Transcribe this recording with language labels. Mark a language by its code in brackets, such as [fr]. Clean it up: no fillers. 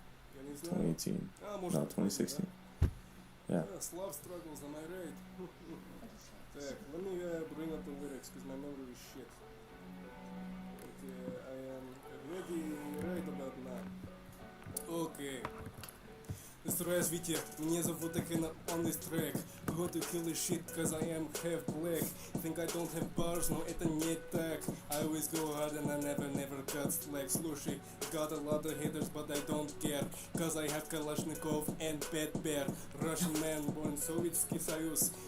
[en] 2018. No, 2016. Yeah. Slav struggles, am I right? Так, let me bring up the lyrics, because my memory is shit. Okay, I am ready right about now. Okay. [ru] Здравствуйте, меня зовут Акена [en] on this track. Go to kill this shit, cause I am half black. Think I don't have bars, [ru] но это не так. [en] I always go hard and I never cut slack. Слушай, got a lot of haters, but I don't care. Cause I have Kalashnikov and Bad Bear. Russian man, born Советский Союз.